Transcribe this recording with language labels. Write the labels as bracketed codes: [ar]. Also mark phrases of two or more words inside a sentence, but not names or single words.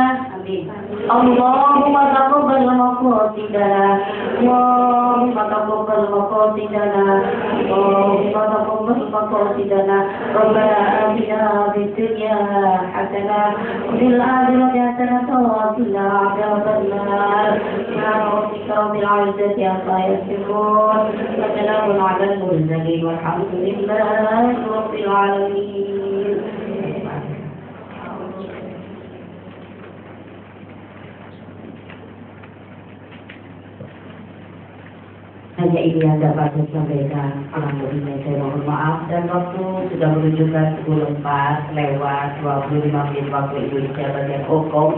[ar] Amin. اللهم تقبل مقاصدنا، اللهم تقبل مقاصدنا، اللهم تقبل مقاصدنا. ربنا آتنا في الدنيا حسنة وفي الآخرة حسنة وقنا عذاب النار. سبحان ربك رب العزة عما يصفون وسلام على المرسلين والحمد لله رب العالمين. [id] Hanya ini yang dapat saya sampaikan. Kurang lebihnya saya mohon maaf, dan waktu sudah menunjukkan 10:04 lewat 25 menit waktu Indonesia bagian hukum.